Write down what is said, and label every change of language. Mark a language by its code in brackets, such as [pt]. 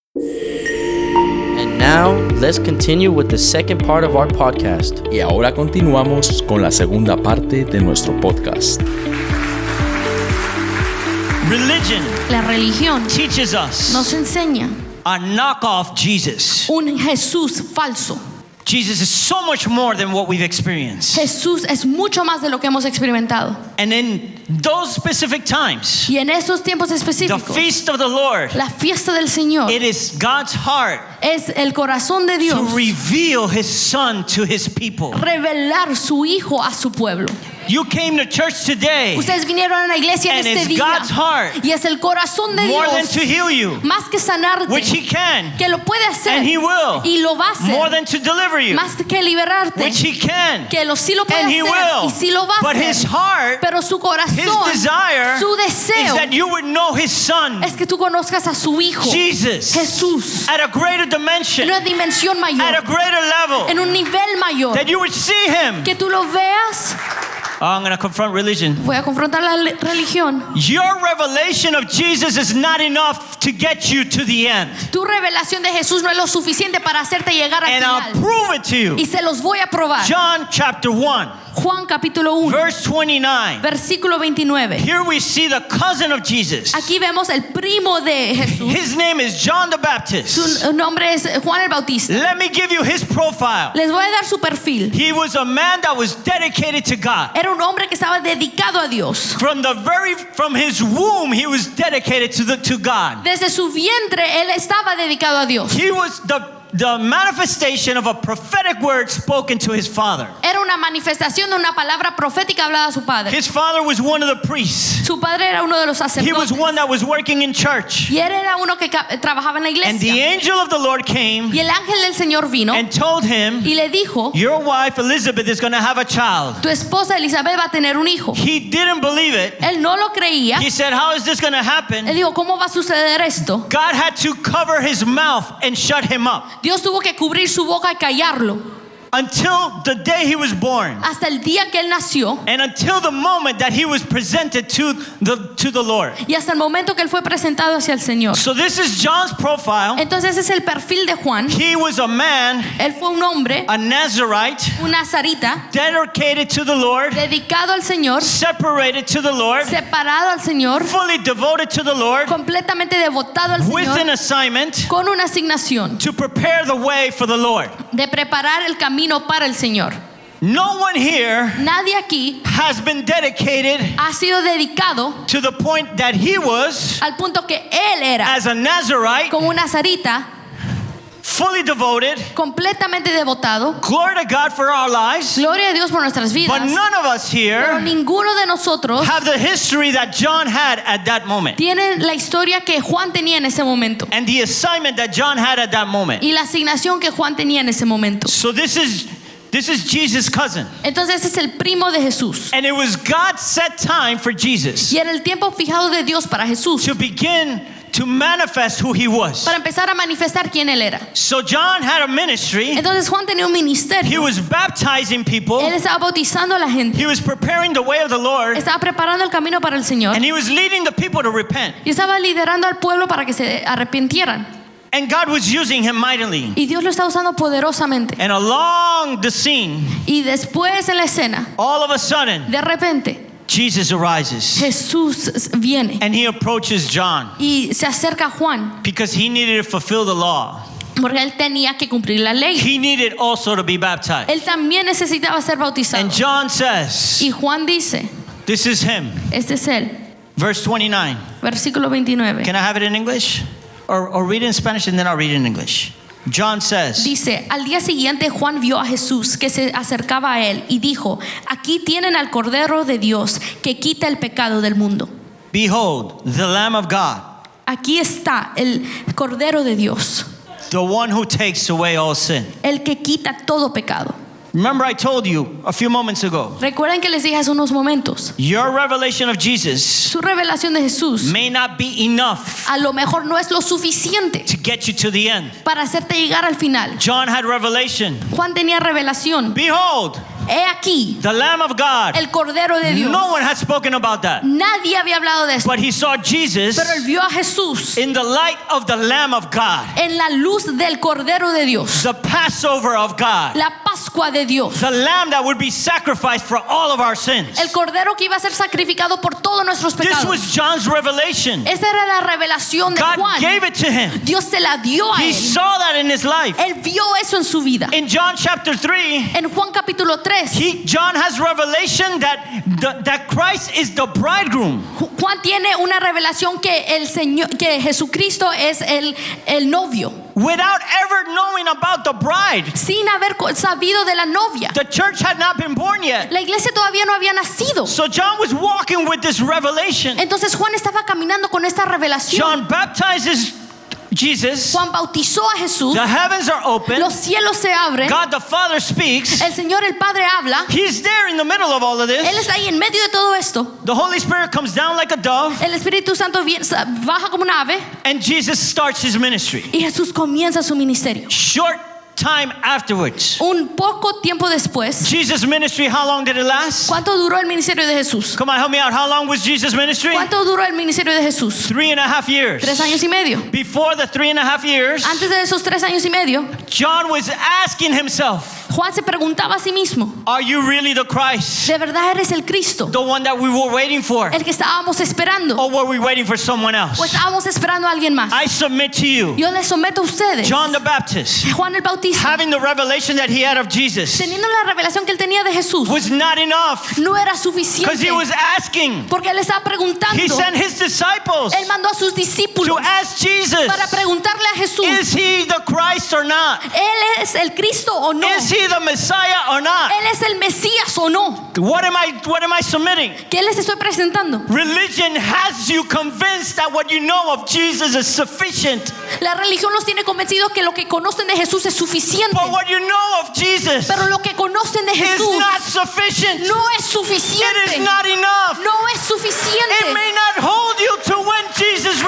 [en] And now, let's continue with the second part of our podcast. [es] Y ahora continuamos con la segunda parte de nuestro podcast. [en] Religion [es] La religión [en] teaches us [es] nos enseña [en] a knockoff Jesus. [es] un Jesús falso. [en] Jesus is so much more than what we've experienced. [es] Jesús es mucho más de lo que hemos experimentado. [en] And in those specific times, [es] Y en esos tiempos [en] the [es] específicos, [en] feast of the Lord, [es] la fiesta del Señor [en] it is God's heart [es] es el corazón de [en] to [es] Dios [en] reveal His Son to His people. [es] revelar su Hijo a su pueblo. [en] You came to church today [es] Ustedes vinieron a la iglesia en [en] and [es] este [en] it's [es] día [en] God's heart [es] y es el corazón de [en] more than [es] Dios [en] to heal you, [es] más que sanarte, [en] which He can, [es] que lo puede hacer [en] and He will, [es] y lo va a hacer, [en] more than to deliver you, [es] más que liberarte, [en] which He can, [es] que sí lo puede [en] and He [es] hacer [en] will. [es] y sí lo va a [en] But His [es] hacer. [en] heart, [es] Pero su corazón, [en] His desire [es] su [en] is [es] deseo [en] that you would know His Son, [es] es que tú conozcas a su Hijo [en] Jesus, [es] Jesús [en] at a greater [es] en [en] dimension, [es] una dimensión [en] at a [es] mayor, [en] greater level, [es] en un nivel mayor, [en] that you would see Him. [es] que tú lo veas. [en] Oh, I'm going to confront religion. [es] Voy a confrontar la religión. [en] Your revelation of Jesus is not enough to get you to the end. [es] Tu revelación de Jesús no es lo suficiente para hacerte llegar al [en] And I'll [es] final. [en] prove it to you. [es] Y se los voy a probar. [en] John chapter 1, [es] Juan capítulo 1, [en] verse 29. [es] versículo 29. [en] Here we see the cousin of Jesus. [es] Aquí vemos el primo de Jesús. [en] His name is John the Baptist. [es] Su nombre es Juan el Bautista. [en] Let me give you his profile. [es] Les voy a dar su perfil. [en] He was a man that was dedicated to God. [es] Era un hombre que estaba dedicado a Dios. [en] From his womb, he was dedicated to God. [es] Desde su vientre él estaba dedicado a Dios. [en] He was the manifestation of a prophetic word spoken to his father. [es] Era una manifestación de una palabra profética hablada a su padre. [en] His father was one of the priests. [es] Su padre era uno de los [en] He was [es] sacerdotes. [en] one that was working in church. [es] Y él era uno que trabajaba en la [en] And the [es] iglesia. [en] angel of the Lord came [es] Y el ángel del Señor vino [en] and told him, [es] y le dijo, [en] your wife Elizabeth is going to have a child. [es] tu esposa Elizabeth va a tener un hijo. [en] He didn't believe it. [es] Él no lo creía. [en] He said, how is this going to [es] Él [en] happen? [es] dijo, ¿cómo va a suceder esto? [en] God had to cover his mouth and shut him up [es] Dios tuvo que cubrir su boca y callarlo [en] until the day he was born [es] hasta el día que él nació [en] and until the moment that he was presented to the Lord. [es] y hasta el momento que él fue presentado hacia el Señor. [en] So this is John's profile. [es] Entonces ese es el perfil de Juan. [en] He was a man, [es] Él fue un hombre, [en] a Nazarite, [es] un nazarita, [en] dedicated to the Lord, [es] dedicado al Señor, [en] separated to the Lord, [es] separado al Señor, [en] fully devoted to the Lord, [es] completamente devotado al [en] with an [es] Señor, [en] assignment [es] con una asignación [en] to prepare the way for the Lord. [es] de preparar el camino para el Señor. [en] No one here [es] Nadie aquí [en] has been dedicated [es] ha sido dedicado [en] to the point that he was, [es] al punto que él era [en] as a Nazarite, [es] como un nazarita, [en] fully devoted. [es] completamente devotado. [en] Glory to God for our lives. [es] Gloria a Dios por nuestras vidas. [en] But none of us [es] Pero [en] here [es] ninguno de nosotros [en] have the history that John had at that moment [es] tiene la historia que Juan tenía en ese momento [en] and the assignment that John had at that moment. [es] y la asignación que Juan tenía en ese momento. [en] So this is Jesus' cousin. [es] Entonces ese es el primo de Jesús. [en] And it was God's set time for Jesus [es] Y era el tiempo fijado de Dios para Jesús, [en] to begin to manifest who he was. [es] para empezar a manifestar quién él era. [en] So John had a ministry. [es] Entonces Juan tenía un [en] He [es] ministerio. [en] was baptizing people. [es] Él estaba bautizando a la gente, [en] He was preparing the way of the Lord. [es] estaba preparando el camino para el Señor [en] And he was leading the people to repent. [es] y estaba liderando al pueblo para que se arrepintieran. [en] And God was using him mightily. [es] Y Dios lo está usando poderosamente. [en] And along the scene, [es] Y después en la escena, [en] all of a sudden, [es] de repente, [en] Jesus arises. [es] Jesús viene [en] And he approaches John [es] y se acerca a Juan [en] because he needed to fulfill the law. [es] porque él tenía que cumplir la ley. [en] He needed also to be baptized. [es] Él también necesitaba ser bautizado. [en] And John says, [es] Y Juan dice, [en] this is him. [es] este es él. [en] Verse 29. [es] Versículo 29. [en] Can I have it in English? Or read it in Spanish and then I'll read it in English. John says, [es] Dice, al día siguiente Juan vio a Jesús que se acercaba a él y dijo, aquí tienen al Cordero de Dios que quita el pecado del mundo. [en] behold, the Lamb of God, [es] Aquí está el Cordero de Dios, [en] the one who takes away all sin. [es] el que quita todo pecado. [en] Remember I told you a few moments ago, [es] Recuerden que les dije hace unos momentos, [en] your revelation of Jesus [es] su revelación de Jesús [en] may not be enough [es] a lo mejor no es lo suficiente [en] to get you to the end. [es] para hacerte llegar al final. [en] John had revelation. [es] Juan tenía revelación. [en] Behold, [es] He aquí [en] the Lamb of God. [es] el Cordero de Dios. [en] No one had spoken about that. [es] Nadie había hablado de esto, [en] But he saw Jesus [es] pero él vio a Jesús [en] in the light of the Lamb of God, [es] en la luz del Cordero de Dios, [en] the Passover of God, [es] la Pascua de Dios, [en] the Lamb that would be sacrificed for all of our sins. [es] el Cordero que iba a ser sacrificado por todos nuestros [en] This [es] pecados. [en] was John's revelation. [es] Esa era la revelación de [en] God [es] Juan. [en] gave it to him. [es] Dios se la dio a [en] He [es] él. [en] saw that in his life. [es] Él vio eso en su vida. [en] In John chapter 3, [es] En Juan capítulo 3, [en] John has revelation that Christ is the bridegroom. [es] Juan tiene una revelación que el Señor, que Jesucristo es el novio, [en] Without ever knowing about the bride. [es] sin haber sabido de la novia. [en] The church had not been born yet. [es] La iglesia todavía no había nacido. [en] So John was walking with this revelation. [es] Entonces Juan estaba caminando con esta revelación. [en] John baptizes Jesus. [es] Juan bautizó a Jesús. [en] The heavens are open. [es] Los cielos se abren. [en] God the Father speaks. [es] El Señor el Padre habla. [en] He's there in the middle of all of [es] Él [en] this. [es] está ahí en medio de todo esto. [en] The Holy Spirit comes down like a dove, [es] El Espíritu Santo baja como un ave [en] and Jesus starts his ministry. [es] y Jesús comienza su ministerio. [en] Short time afterwards. [es] Un poco tiempo después, [en] Jesus' ministry, how long did it last? [es] ¿cuánto duró el ministerio de Jesús? [en] Come on, help me out. How long was Jesus' ministry? [es] ¿Cuánto duró el ministerio de Jesús? [en] 3.5 years. [es] 3 años y medio. [en] Before the 3.5 years, [es] Antes de esos 3 años y medio, [en] John was asking himself, [es] Juan se preguntaba a sí mismo, [en] are you really the Christ? [es] ¿de verdad eres el Cristo? [en] The one that we were waiting for? [es] El que estábamos esperando. [en] Or were we waiting for someone [es] ¿O [en] else? [es] estábamos esperando a alguien más? [en] I submit to you, [es] Yo les someto a ustedes. [en] John the Baptist, [es] Juan el Bautista, [en] having the revelation that he had of Jesus, [es] teniendo la revelación que él tenía de Jesús, [en] was not enough, [es] no era [en] because [es] suficiente. [en] he was asking. [es] Porque él estaba preguntando. [en] He sent his disciples [es] Él mandó a sus discípulos [en] to ask Jesus, [es] para preguntarle a Jesús, [en] is he the Christ or not? [es] ¿él es el Cristo o no? [en] Is he the Messiah or not? [es] ¿Él es el Mesías o no? [en] What am I submitting? [es] ¿Qué les estoy presentando? [en] Religion has you convinced that what you know of Jesus is sufficient. [es] La religión los tiene convencidos que lo que conocen de Jesús es suficiente. [en] But what you know of Jesus [es] Pero lo que conocen de [en] is [es] Jesús [en] not sufficient. [es] no es [en] It [es] suficiente. [en] is not enough. [es] No es [en] It [es] suficiente. [en] may not hold you to when Jesus